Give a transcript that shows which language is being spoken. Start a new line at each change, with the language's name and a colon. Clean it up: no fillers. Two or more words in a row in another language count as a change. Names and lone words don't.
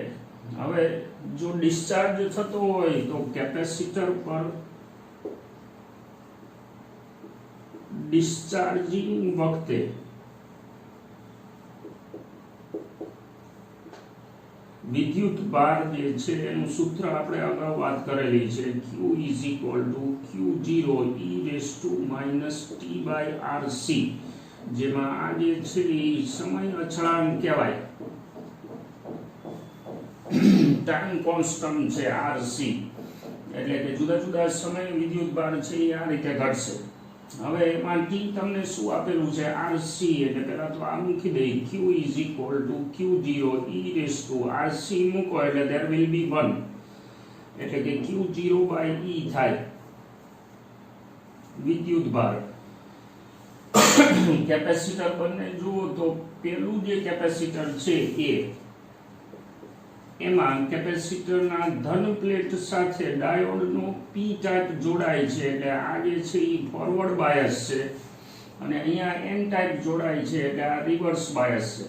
Gujarati: હવે જો ડિસ્ચાર્જ થતો હોય તો કેપેસિટર પર ડિસ્ચાર્જિંગ વખતે વિદ્યુત ભાર જે છે એનું સૂત્ર આપણે અગાઉ વાત કરેલી છે,
English: Q is equal to Q0 e raised to t by RC,
Gujarati: જેમાં આ જે છે એ સમય અચળાંક કહેવાય,
English: time constant
Gujarati: છે RC, એટલે કે જુદા જુદા સમયે વિદ્યુત ભાર છે એ આ રીતે ઘટશે. હવે એમાં t તમને શું આપેલું છે RC, એટલે પહેલા તો આ મૂકી દઈ,
English: Q is equal to Q0 e raised to RC
Gujarati: મૂકો એટલે
English: there will be 1,
Gujarati: એટલે કે Q0 by E થાય વિદ્યુત ભાર. કેપેસિટર બંને જુઓ તો પેલું જે કેપેસિટર છે એમાં કેપેસિટરના ધન પ્લેટ સાથે ડાયોડનો P ટાઈપ જોડાય છે, એટલે આ જે છે એ
English: forward bias
Gujarati: છે, અને અહીંયા N ટાઈપ જોડાય છે એટલે આ
English: reverse bias
Gujarati: છે.